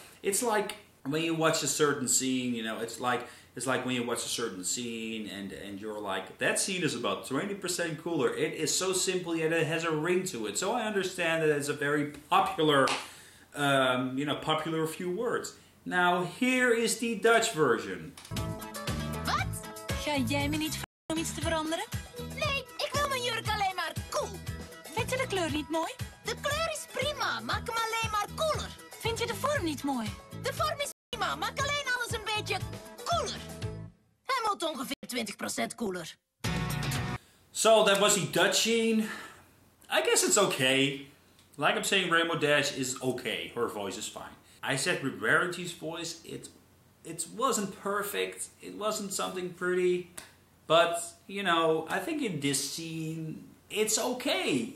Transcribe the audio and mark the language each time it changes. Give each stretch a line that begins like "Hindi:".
English: It's like when you watch a certain scene, you know, it's like when you watch a certain scene and you're like, that scene is about 20% cooler. It is so simple yet it has a ring to it. So I understand that it's a very popular, popular few words. Now here is the Dutch version.
Dutch: Wat? Ga jij me niet vragen om iets te veranderen? Nee, ik wil mijn jurk alleen maar cool. Vind je de kleur niet mooi? De kleur is prima, maak hem alleen maar cooler. Vind je de vorm niet mooi? De vorm is prima, maak alleen alles een beetje cooler. Hij moet ongeveer 20% cooler.
English: So that was the Dutch scene. I guess it's okay. Like I'm saying, Rainbow Dash is okay. Her voice is fine. I said with Rarity's voice, it wasn't perfect. It wasn't something pretty. But, you know, I think in this scene, it's okay.